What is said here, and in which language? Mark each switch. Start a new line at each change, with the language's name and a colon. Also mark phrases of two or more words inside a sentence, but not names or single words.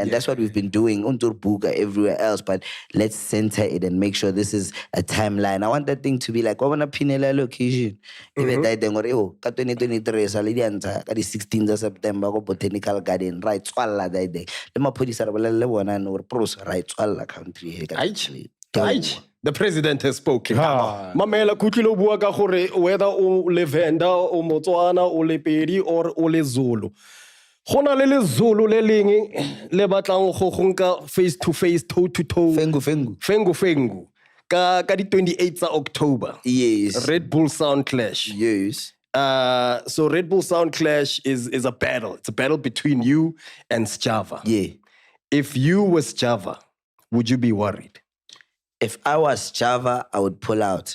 English: And that's what we've been doing, Buga, everywhere else, but let's center it and make sure this is a timeline. I want that thing to be like, I want a Pinela location. Even that thing, 2023, so the 16th of September, go Botanical Garden, right, swalla that day. Let me put this up, right, swalla country. Aight. The president has spoken.
Tswana: Mamela kutlilo bua ka gore whether o le Venda, o Motswana, o le Pedi or o le Zulu. Gona le Zulu le leng le batlang go nka
English: face to face, toe to toe.
Tswana: Fengu. Ka di 28th of October.
English: Yes. Red Bull Sound Clash. Yes. So Red Bull Sound Clash is a battle. It's a battle between you and Sjava. Yeah. If you was Sjava, would you be worried? If I was Sjava, I would pull out.